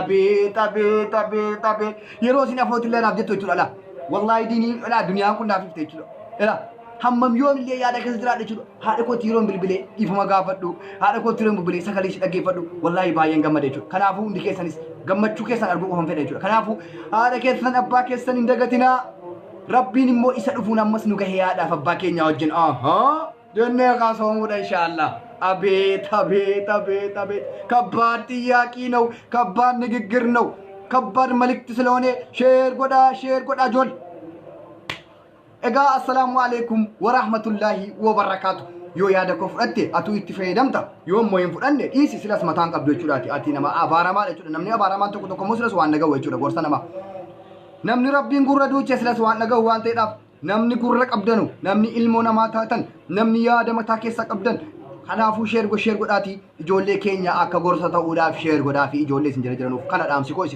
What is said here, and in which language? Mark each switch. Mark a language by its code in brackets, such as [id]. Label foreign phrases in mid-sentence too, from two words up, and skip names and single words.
[om] abeet yeroo isin afootu illee naaf jettu jechuudha wallahi diinii duniyaan kun naaf ifte jechuudha hammam yoomillee yaada keessa jiraadhe jechuudha haadha kooti yeroon bilbilee dhiifama gaafadhu haadha kooti yeroon bilbilee sagalee ishee dhaggeeffadhu wallahi baay'een gammade jechuudha kanaafuu hundi keessanis gammachuu keessan arguu qofan fedha jechuudha kanaafuu haadha keessan abbaa keessan hin dagatinaa rabbiin immoo isa dhufuun ammas nu gahee haadhaaf abbaa keenya wajjin jennee kaasamuudha inshaallah abeet [am] ከባድ ጥያቄ ነው ከባድ ንግግር ነው ከባድ መልእክት ስለሆነ ሼር ጎዳ ጆል እጋ [ar] السلام عليكم ورحمة الله وبركاته [om] yoo yaada koo fudhatte atu itti fayyadamta yoo immoo hin fudhanne dhiisi silas mataan qabdu jechuudhaati ati nama abaaramaa jechuudha namni abaaramaan tokko immoo silas waan dhagahu jechuudha gorsa nama namni rabbiin gurra duuche silas waan dhagahu waan ta'eedhaaf namni gurra qabdanu namni ilmoo namaa taatan namni yaada mataa keessa qabdan kanaafuu sheer godhaati ijoollee keenya akka gorsa ta'uudhaaf sheer godhaa fi ijoollee isin jiranuuf kana dhaamsi koo